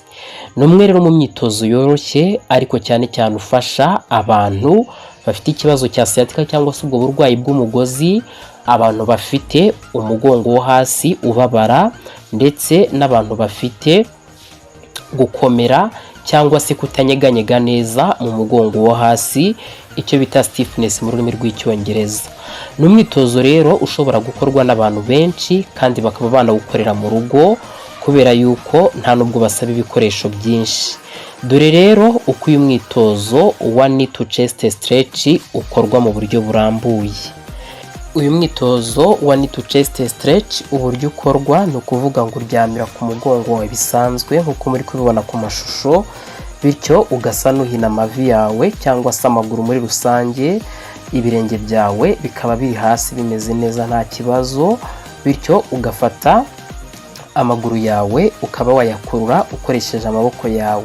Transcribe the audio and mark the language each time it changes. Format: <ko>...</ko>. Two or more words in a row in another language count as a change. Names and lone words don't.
<rw>Ni umwe rero mu myitozo yoroshye ariko cyane cyane ufasha abantu bafite ikibazo cya sciatica cyangwa se ubwo burwayi bw'umugozi, abantu bafite umugongo wo hasi ubabara, ndetse n'abantu bafite gukomera cyangwa se kutanyeganyega neza mu mugongo wo hasi, icyo bita stiffness mu rurimi rw'icyongereza. Ni umwitozo rero ushobora gukorwa n'abantu benshi kandi bakaba banawukorera mu rugo kubera yuko nta nubwo basaba ibikoresho byinshi. Dore rero uko uyu mwitozo wa</rw> <en>knee to chest stretch</en> <rw>ukorwa mu buryo burambuye. Uyu mwitozo wa</rw> <en>knee to chest stretch</en> <rw>uburyo ukorwa ni ukuvuga ngo uryamira ku mugongo wawe bisanzwe nk'uko muri kubibona ku mashusho, bityo ugasa n'uhina amavi yawe cyangwa se amaguru muri rusange, ibirenge byawe bikaba biri hasi bimeze neza nta kibazo, bityo ugafata amaguru yawe ukaba wayakurura ukoresheje amaboko yawe.</rw>